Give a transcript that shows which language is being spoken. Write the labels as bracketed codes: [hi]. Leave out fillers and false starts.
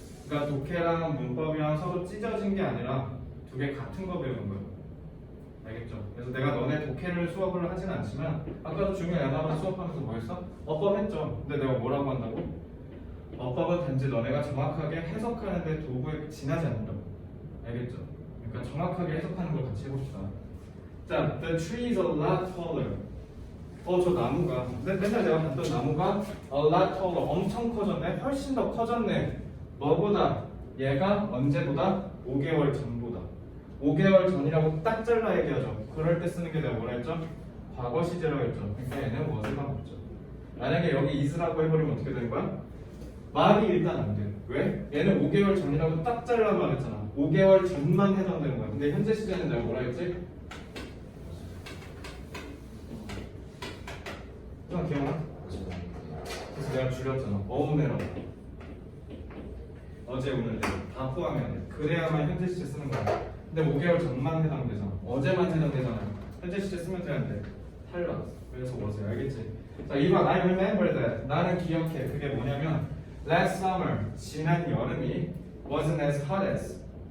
[ko] 그러니까 독해랑 문법이랑 서로 찢어진 게 아니라 두 개 같은 거 배우는 거야. 알겠죠? 그래서 내가 너네 독해를 수업을 하진 않지만, 아까도 중요한 야나바 수업하면서 뭐 했어? 어법 했죠? 근데 내가 뭐라고 한다고? 어법은 단지 너네가 정확하게 해석하는데 도구에 지나지 않는다고. 알겠죠? 그러니까 정확하게 해석하는 걸 같이 해봅시다. [en] 자, the tree is a lot taller. [ko] 저 나무가, 맨날 내가 봤던 나무가 [en] a lot taller, [ko] 엄청 커졌네, 훨씬 더 커졌네. 뭐보다? 얘가 언제보다? 5개월 전보다. 5개월 전이라고 딱 잘라 얘기하죠. 그럴 때 쓰는 게 내가 뭐라 했죠? 과거 시제라고 했죠. 그러니까 얘는 was가 맞죠. 만약에 여기 is라고 해버리면 어떻게 되는 거야? 말이 일단 안 돼. 왜? 얘는 5개월 전이라고 딱 잘라 말했잖아. 5개월 전만 해당되는 거야. 근데 현재 시제는 내가 뭐라 했지? 기억나? 그래서 내가 줄였잖아. 어음이라고. 어제, 오늘, 내일 다 포함해야 돼. 그래야만 현재 시제 쓰는 거야. 근데 5개월 전만 해당되잖아. 어제만 해당되잖아. 현재 시제 쓰면 되는데 탈락. 그래서 뭐지? 알겠지? 자, 2번 [en] I remember that. [ko] 나는 기억해. 그게 뭐냐면 [en] last summer, [ko] 지난 여름이 [en] wasn't as hot as.